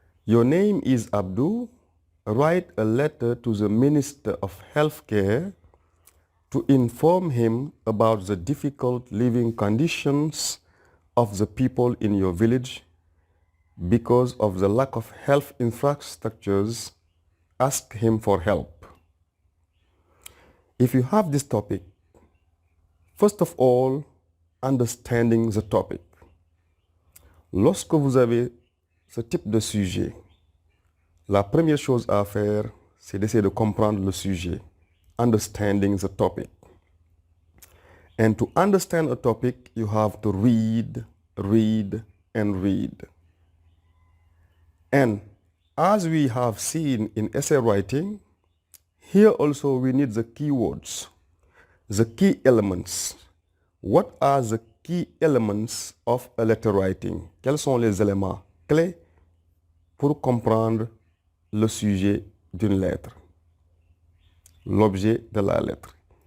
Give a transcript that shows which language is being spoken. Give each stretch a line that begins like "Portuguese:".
English: Your name is Abdul. Write a letter to the Minister of Healthcare to inform him about the difficult living conditions of the people in your village because of the lack of health infrastructures. Ask him for help. If you have this topic, first of all, understanding the topic.
French: Lorsque vous avez ce type de sujet, la première chose à faire, c'est d'essayer de comprendre le sujet.
English: Understanding the topic. And to understand a topic, you have to read, and read. And as we have seen in essay writing, here also we need the keywords, the key elements. What are the key elements of a letter writing?
French: Quels sont les éléments clés pour comprendre le sujet d'une lettre, l'objet de la lettre?